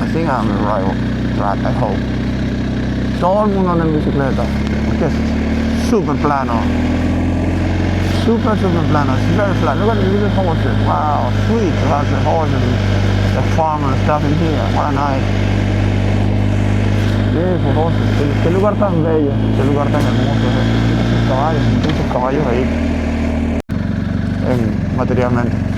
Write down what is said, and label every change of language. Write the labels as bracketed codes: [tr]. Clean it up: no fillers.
[en] I'm the right track, I hope. [es] Todo el mundo anda en bicicleta, porque es super plano. Super plano, [en] it's very flat. Look at the little horses, wow, sweet. Lots of horses, the farm and stuff in here, what a night. Beautiful horses, [es] qué lugar tan bello, qué lugar tan hermoso. Muchos caballos ahí, materialmente.